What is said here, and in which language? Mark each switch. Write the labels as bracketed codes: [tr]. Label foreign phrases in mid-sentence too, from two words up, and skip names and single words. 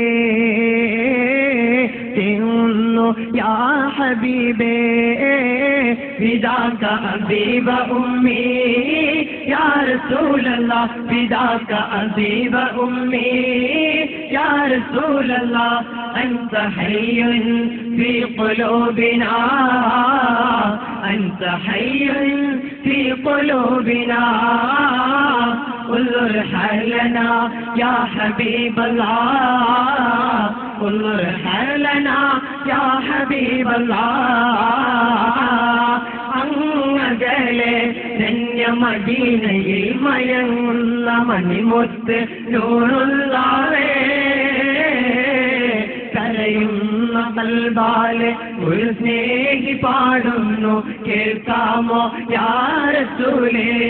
[ml] തേങ്ങുന്നു യാ ഹബീബേ [ar] فداك حبيب أمي يا رسول الله فداك حبيب أمي يا رسول الله أنت حي في قلوبنا أنت حي في قلوبنا انظر حالنا يا حبيب الله انظر حالنا يا حبيب الله [ml] അങ്ങകലെ ധന്യ മദീനയിൽ മയങ്ങുന്ന മണിമുത്ത് നൂറുള്ളാവേ കരയുന്ന കൽബാലെ ഒരു സ്നേഹി പാടുന്നു കേൾക്കാമോ യാ റസൂലേ